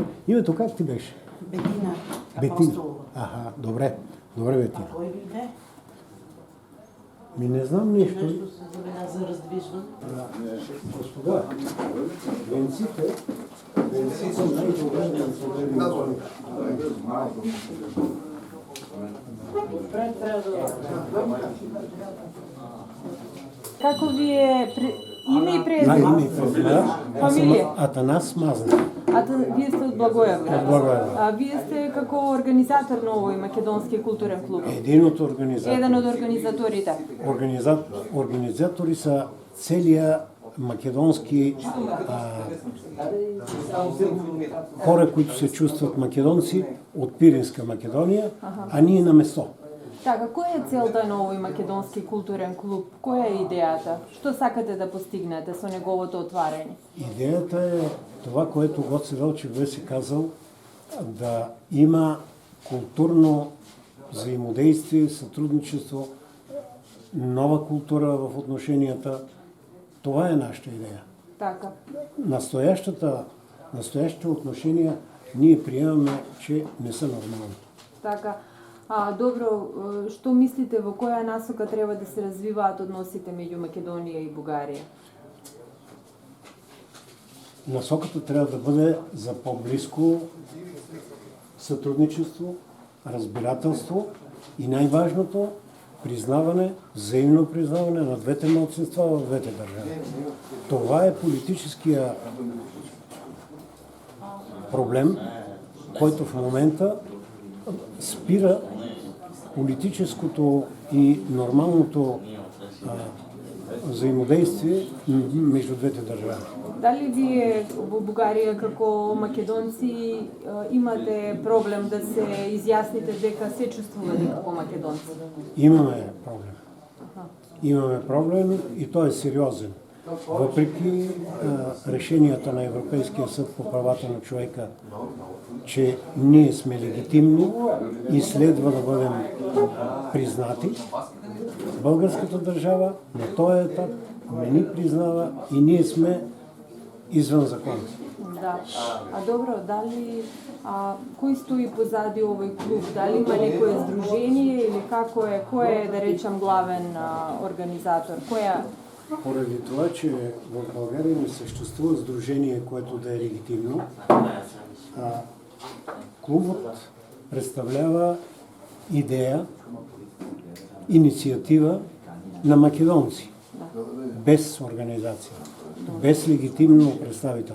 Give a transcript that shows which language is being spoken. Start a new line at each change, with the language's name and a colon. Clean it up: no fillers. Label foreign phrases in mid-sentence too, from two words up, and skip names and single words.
Bulgarian: Името как ти беше? Бетина. Бетина. Аха, добре. Добре, Бетина. Кой дойде? Не знам нещо. Нещо се заведа за раздвижване. Господа, венците най-добре
Macedonian: Како ви е име и презиме? Име и презиме. Фамилија? Атанас Мазна. Вие сте од Благоевград. Од Благоевград. Вие сте како организатор на овој македонски културен клуб. Еден од организаторите. Еден од организаторите.
Bulgarian: Организатори са целия македонски хора, които се чувстват македонци от Пиринска Македония, а ние на место.
Macedonian: Така, која е целта на овој македонски културен клуб? Која е идеята? Што сакате да постигнете со неговото отварање?
Bulgarian: Идеята е това, което Гоце Велчев беше казал, да има културно взаимодействие, сътрудничество, нова култура в отношенията. Това е нашата идея. Така. Настоящите отношения ние приемаме, че не са нормални. Така.
Macedonian: Добро, што мислите во која насока треба да се развиваат односите меѓу Македонија и Бугарија?
Bulgarian: Насоката трябва да бъде за по-близко сътрудничество, разбирателство и най-важното признаване, взаимно признаване на двете малцинства в двете държави. Това е политическия проблем, който в момента спира политическото и нормалното взаимодействие между двете държави.
Macedonian: Дали вие во Бугарија како македонци имате проблем да се изјасните дека се чувствувате како македонци?
Bulgarian: Имаме проблем. Имаме проблем и той е сериозен. Въпреки решенията на Европейския съд по правата на човека, че ние сме легитимни и следва да бъдем признати, българската държава на този етап не ни признава и ние сме извън закон. Да.
Macedonian: Добро, дали кој стои позади овој клуб? Дали има некое здружение или како е, кој е, да речем, главен организатор?
Bulgarian: Поради това, че в България не съществува сдружение, което да е легитимно, клубът представлява идея, инициатива на македонци, без организация, без легитимно представителство.